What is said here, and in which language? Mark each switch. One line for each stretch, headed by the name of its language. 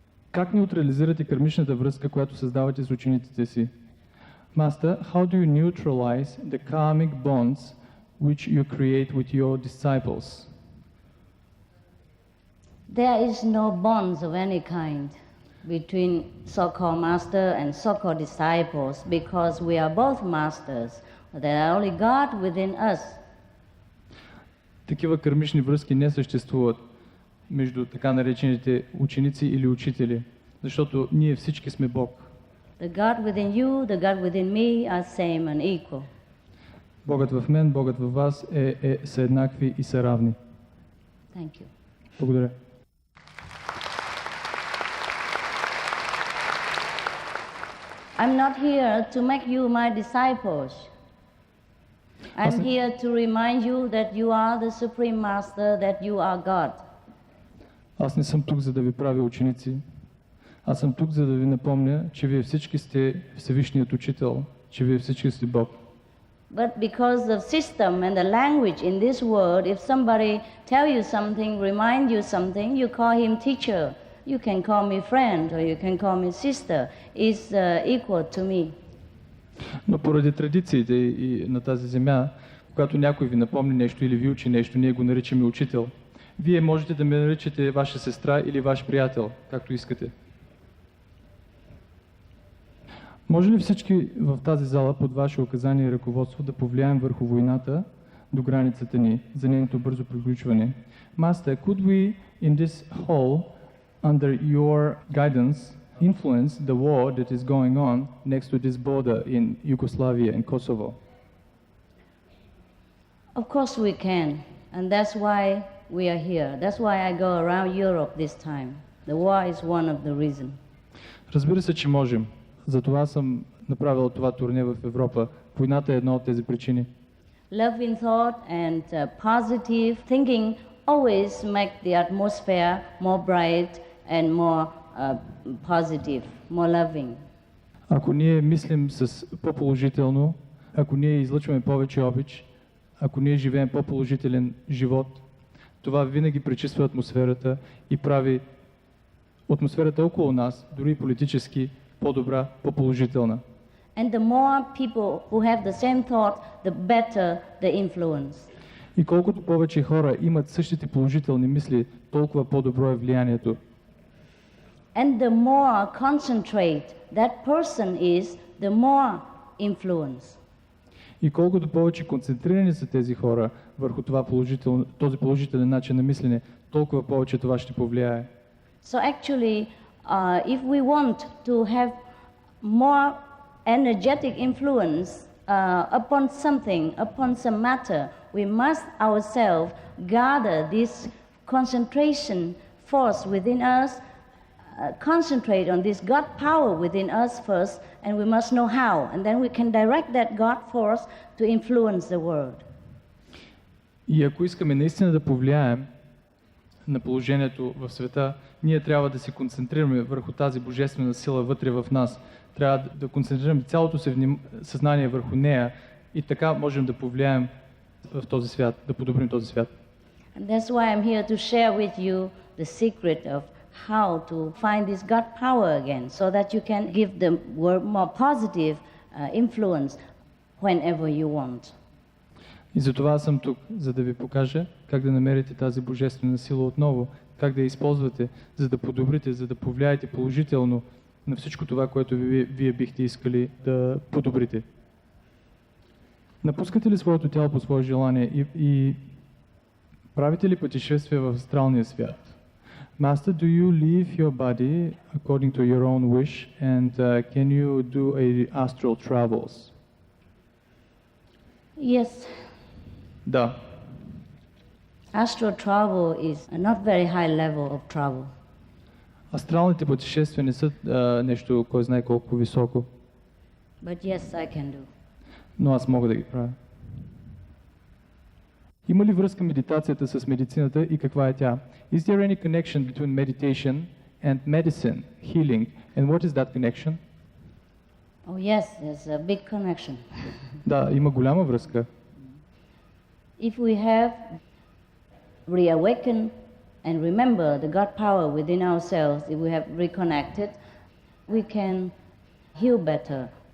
Bulgarian: Как неутрализирате кармичната връзка, която създавате с учениците си?
English: Master, how do you neutralize the karmic bonds which you create with your disciples? There is no bonds of any kind between so-called master and so-called disciples because we are both masters. There are only God within us.
Bulgarian: Такива кармични връзки не съществуват между така наречените ученици или учители, защото ние всички сме Бог.
English: The God within you, the God within me are same and equal.
Bulgarian: Богът в мен, Богът във вас са еднакви и са равни.
English: Thank you.
Bulgarian: Благодаря.
English: I'm not here to make you my disciples. I'm here to remind you that you are the Supreme Master, that you are God.
Bulgarian: Аз не съм тук, за да ви правя ученици. Аз съм тук, за да ви напомня, че вие всички сте Всевишният Учител, че вие всички сте Бог.
English: But because of system and the language in this world, if somebody tell you something, remind you something, you call him teacher. You can call me friend or you can call me sister. Is equal to me.
Bulgarian: Но поради традициите и на тази земя, когато някой ви напомни нещо или ви учи нещо, ние го наричаме учител. Вие можете да ме наричате ваша сестра или ваш приятел, както искате. Може ли всички в тази зала под ваше указание и ръководство да повлияем върху войната до границата ни за нейното бързо приключване?
English: Master, could we in this hall, under your guidance, influence the war that is going on next to this border in Yugoslavia and Kosovo? Of course we can, and that's why we are here. That's why I go around Europe this time. The war is one of the reasons.
Bulgarian: Разбира се, че можем. Затова съм направил това турне в Европа. Войната е една от тези причини.
English: Love in thought and positive thinking always make the atmosphere more bright and more positive, more loving.
Bulgarian: Ако ние мислим с по-положително, ако ние излъчваме повече обич, ако ние живеем по-положителен живот, това винаги пречиства атмосферата и прави атмосферата около нас, дори политически, по-добра, по-положителна.
English: And the more people who have the same thought, the better the influence.
Bulgarian: И колкото повече хора имат същите положителни мисли, толкова по-добро е влиянието.
English: And the more concentrate that person is, the more influence.
Bulgarian: И колкото повече концентрирани са тези хора върху този положителен начин на мислене, толкова повече това ще повлияе.
English: So actually, if we want to have more energetic influence upon something, upon some matter, we must ourselves gather this concentration force within us, concentrate on this God power within us first, and we must know how, and then we can direct that God force to influence the world.
Bulgarian: И ако искаме наистина да повлияем на положението в света, ние трябва да се концентрираме върху тази божествена сила вътре в нас. Трябва да концентрираме цялото си съзнание върху нея и така можем да повлияем в този свят, да подобрим този свят.
English: And that's why I'm here to share with you the secret of how to find this God power again, so that you can give the world more positive influence whenever you want.
Bulgarian: И затова съм тук, за да ви покажа как да намерите тази божествена сила отново, как да я използвате, за да подобрите, за да повлияете положително на всичко това, което вие бихте искали да подобрите. Напускате ли своето тяло по свое желание и правите ли пътешествия в астралния свят?
English: Master, do you leave your body according to your own wish, and can you do astral travels? Yes.
Bulgarian: Да.
English: Astral travel is a not very high level of travel.
Bulgarian: Астралните пътешествия не са нещо, кой знае колко високо.
English: But yes, I can do.
Bulgarian: Но аз мога да ги правя. Има ли връзка медитацията с медицината и каква е тя?
English: Is there any connection between meditation and medicine, healing? And what is that connection? Oh yes, there's a big connection.
Bulgarian: Да, има голяма връзка.
English: If we have reawakened and remember the God power within ourselves, if we have reconnected, we can heal better.